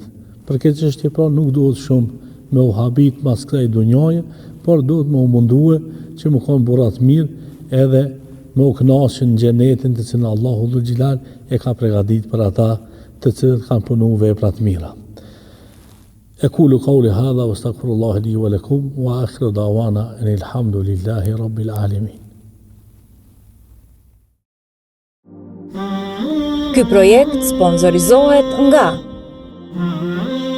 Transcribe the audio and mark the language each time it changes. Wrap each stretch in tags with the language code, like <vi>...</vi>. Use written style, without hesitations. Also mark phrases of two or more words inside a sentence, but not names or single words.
<sq>Për këtë çështje pra nuk duhet shumë me u habit mas kësaj dunjaje, por duhet me u mundue që më kanë burrat mirë edhe me u kënaqur në xhenetin të cilën Allahu dhul xhelal e ka përgatitur për ata të cilët kanë punuar vepra të mira.</sq> <ar>أقول قولي هذا واستغفر الله لي ولكم وآخر دعوانا أن الحمد لله رب العالمين.</ar> <sq>Ky projekt sponsorizohet nga</sq>